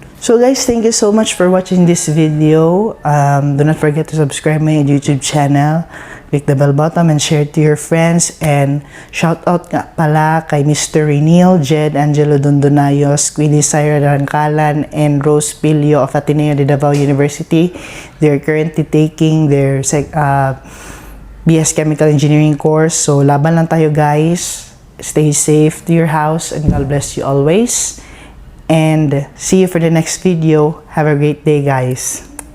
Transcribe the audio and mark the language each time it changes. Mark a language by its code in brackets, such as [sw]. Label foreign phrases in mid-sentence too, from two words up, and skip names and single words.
[en] So guys, thank you so much for watching this video. Do not forget to subscribe my YouTube channel, click the bell button and share it to your friends. And shout out [tl] nga pala kay Mr. Renil, Jed Angelo Dondonayos, Queenie Syra Rancalan, [en] and Rose Pilio of Ateneo de Davao University. They are currently taking their BS Chemical Engineering course. [tl] So laban lang tayo guys. [en] Stay safe to your house and God bless you always. And see you for the next video. Have a great day, guys.